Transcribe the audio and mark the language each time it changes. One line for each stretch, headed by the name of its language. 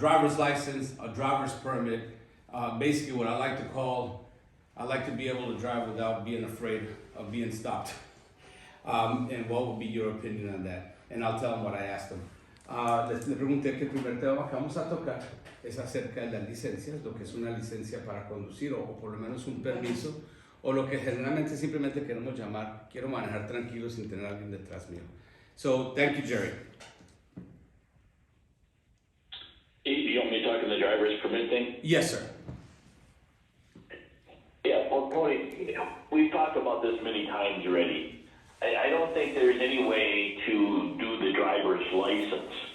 English: driver's license, a driver's permit, basically what I like to be able to drive without being afraid of being stopped. And what would be your opinion on that? And I'll tell them what I asked them.
Spanish: Le pregunté que el primer tema que vamos a tocar es acerca de las licencias, lo que es una licencia para conducir o por lo menos un permiso, o lo que generalmente simplemente queremos llamar, quiero manejar tranquilo sin tener a alguien detrás mío.
English: So, thank you, Jerry. You want me to talk in the driver's permit thing? Yes, sir. Yeah, well, Tony, we've talked about this many times already. I don't think there's any way to do the driver's license.